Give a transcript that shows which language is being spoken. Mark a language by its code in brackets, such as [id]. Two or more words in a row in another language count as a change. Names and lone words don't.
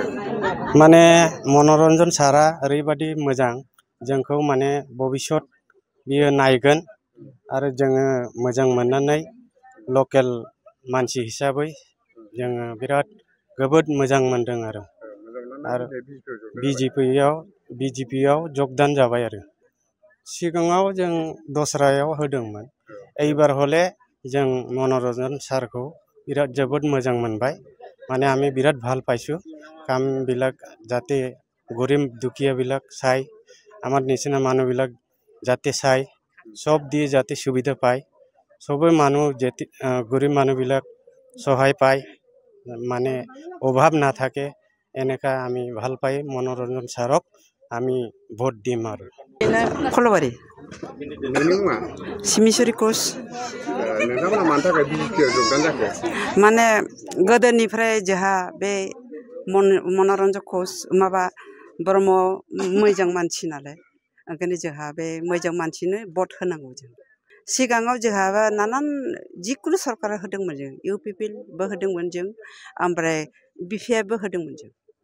[brx] माने मनरन्जन सारा ओरैबादि मोजां जोंखौ माने भबिष्यत बियो नायगोन आरो जोङो मोजां मोननानै लकेल मानसि हिसाबै जोङो बिराद जोबोद मोजां मोनदों आरो बिजेपियाव जगदान जाबाय आरो सिगाङाव जों दस्रायाव होदोंमोन [as] এইবার হলে [brx] जों मनरन्जन सारखौ बिराद जोबोद मोजां मोनबाय माने [as] আমি বিরাট ভাল পাইছো কামবিলাক যাতে গরিব দুখীয়াবিলাক চাই আমার নিচিনা মানুহবিলাক যাতে চাই সব দিয়ে যাতে সুবিধা পায় সবে মানুহ যেতে গরিব মানুহবিলাক সহায় পায় মানে অভাব না থাকে এনেকা আমি ভাল পাই मनरन्जन सारक আমি ভোট দিম আৰু [brx] खलबारि सिमिसरि कच नोंथांमोना मानि थाखाय बिजेपिआव जगदान जाखो माने गोदोनिफ्राय जोंहा बे मनरन्जन कच माबा ब्रह्म मोजां मानसि नालाय ओंखायनो जोंहा बे मोजां मानसिनो भट होनांगौ जों सिगाङाव जोंहा नानान जिकुनु सरकार होदोंमोन जों इउपिपिएलबो होदोंमोन जों ओमफ्राय बिपिएफबो होदोंमोन जों